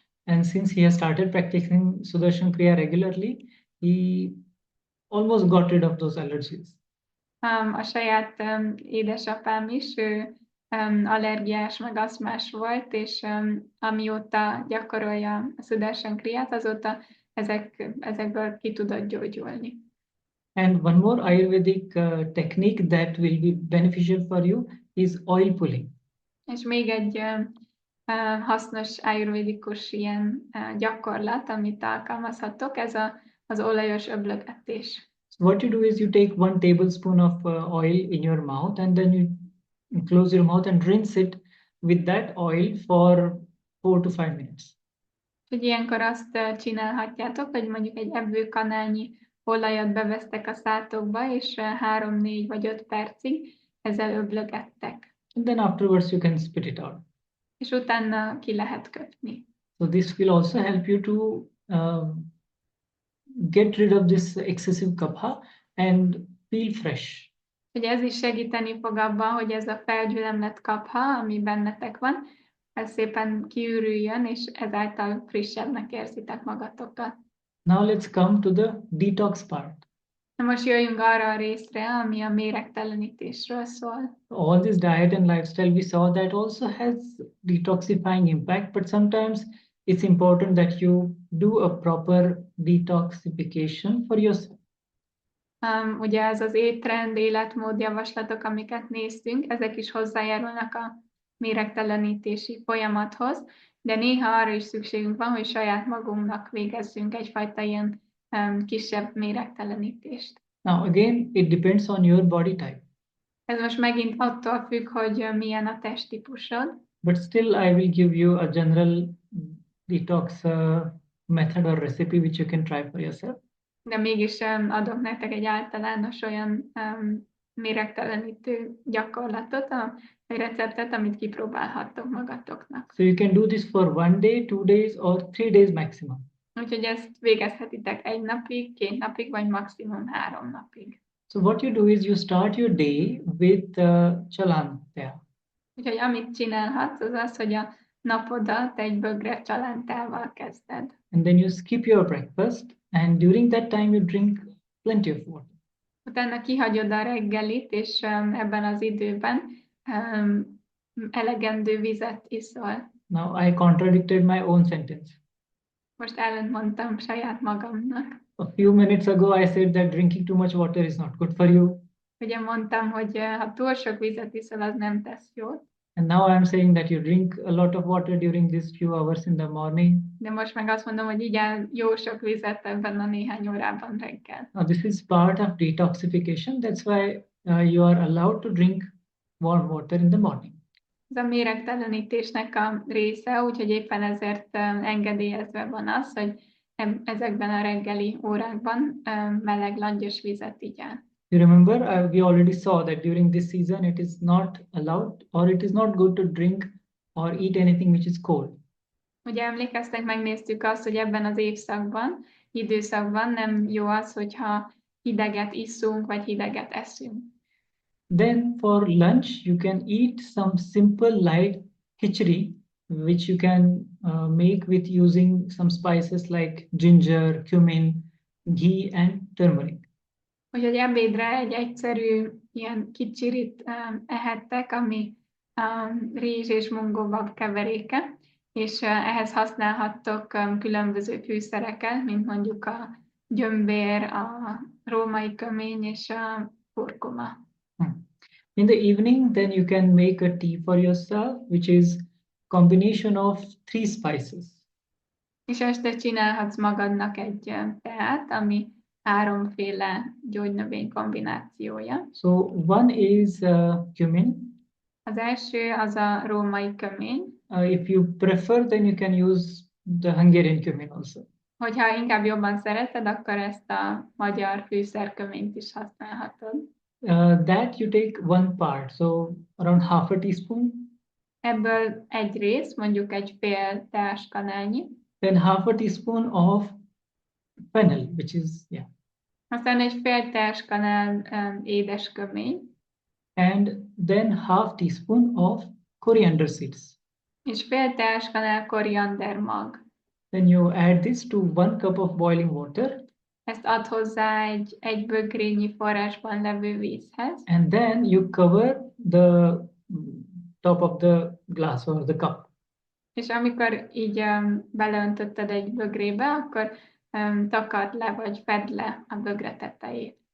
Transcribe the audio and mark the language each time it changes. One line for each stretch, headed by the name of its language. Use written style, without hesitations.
English: And since he has started practicing Sudarshan Kriya regularly, he almost got rid of those allergies.
Hungarian: A saját édesapám is, ő allergiás, meg asztmás volt, és amióta gyakorolja a Sudarshan Kriyát, azóta ezekből ki tudott gyógyulni.
English: And one more Ayurvedic technique that will be beneficial for you is oil pulling.
Hungarian: És még egy hasznos ájurvédikus ilyen gyakorlat, amit alkalmazhatok, ez az olajos öblögetés.
English: So what you do is you take 1 tablespoon of oil in your mouth, and then you close your mouth and rinse it with that oil for 4 to 5 minutes.
Hungarian: Hogy ilyenkor azt csinálhatjátok, hogy mondjuk egy evőkanálnyi olajat bevesztek a szátokba, és 3, 4 vagy 5 percig ezzel öblögettek.
English: and then afterwards you can spit it out.
Hungarian: És utána ki lehet köpni.
English: So this will also help you to get rid of this excessive kapha and feel fresh.
Hungarian: Hogy ez is segíteni fog abban, hogy ez a felgyülemlett kapha, ami bennetek van, ez szépen kiürüljön, és ezáltal frissebbnek érzitek magatokat.
English: Now let's come to the detox part.
Hungarian: Na most jöjjünk arra a részre, ami a méregtelenítésről szól.
English: All this diet and lifestyle we saw that also has detoxifying impact, but sometimes it's important that you do a proper detoxification for yourself.
Hungarian: Ugye ez az étrend, életmód javaslatok, amiket néztünk, ezek is hozzájárulnak a méregtelenítési folyamathoz, de néha arra is szükségünk van, hogy saját magunknak végezzünk egyfajta ilyen kisebb méregtelenítést.
English: Now again, it depends on your body type.
Hungarian: Ez most megint attól függ, hogy milyen a testtípusod.
English: But still, I will give you a general detox method or recipe which you can try for yourself.
Hungarian: De mégis adok nektek egy általános olyan méregtelenítő gyakorlatot, egy receptet, amit kipróbálhattok magatoknak.
English: So you can do this for 1 day, 2 days, or 3 days maximum.
Hungarian: Úgyhogy ezt végezhetitek 1 napig, 2 napig, vagy maximum 3 napig.
English: So what you do is you start your day with chalantya.
Hungarian: Úgyhogy amit csinálhatsz, az az, hogy a napodat egy bögre csalántával kezded.
English: And then you skip your breakfast, and during that time you drink plenty of water.
Hungarian: Utána kihagyod a reggelit, és ebben az időben elegendő vizet iszol.
English: Now I contradicted my own sentence.
Hungarian: Most ellentmondtam saját magamnak.
English: A few minutes ago I said that drinking too much water is not good for you.
Hungarian: Ugye mondtam, hogy ha túl sok vizet iszol, az nem tesz jót.
English: And now I'm saying that you drink a lot of water during these few hours in the morning.
Hungarian: De most meg azt mondom, hogy igyál jó sok vizet ebben a néhány órában reggel.
English: Now this is part of detoxification. That's why you are allowed to drink warm water in the morning.
Hungarian: Ez a méregtelenítésnek a része, úgyhogy éppen ezért engedélyezve van az, hogy ezekben a reggeli órákban meleg langyos vizet igyál.
English: You remember, we already saw that during this season it is not allowed or it is not good to drink or eat anything which is cold.
Hungarian: Ugye emlékeztek, megnéztük azt, hogy ebben az időszakban nem jó az, hogyha hideget iszunk, vagy hideget eszünk.
English: Then for lunch, you can eat some simple light khichdi, which you can make with using some spices like ginger, cumin, ghee and turmeric.
Hungarian: Úgyhogy ebédre egy egyszerű ilyen kicsirit ehettek, ami rizs és mungóbab keveréke, és ehhez használhattok különböző fűszereket, mint mondjuk a gyömbér, a római kömény és a kurkuma.
English: In the evening, then you can make a tea for yourself, which is combination of 3 spices.
Hungarian: És este csinálhatsz magadnak egy teát, ami 3 féle gyógynövény kombinációja.
English: So one is cumin.
Hungarian: Az első az a római kömény.
English: If you prefer, then you can use the Hungarian cumin also.
Hungarian: Hogyha inkább jobban szereted, akkor ezt a magyar fűszerköményt is használhatod.
English: That you take 1 part, so around half a teaspoon.
Hungarian: Ebből egy rész, mondjuk egy fél teáskanálnyi.
English: Then half a teaspoon of fennel, which is,
Hungarian: Aztán egy fél teáskanál édeskömény.
English: And then half teaspoon of coriander seeds.
Hungarian: És fél teáskanál koriander mag.
English: Then you add this to 1 cup of boiling water.
Hungarian: Ezt add hozzá egy bögrényi forrásban levő vízhez.
English: And then you cover the top of the glass or the cup.
Hungarian: És amikor így beleöntötted egy bögrébe, akkor takard le, vagy fedd le a bögre tetejét.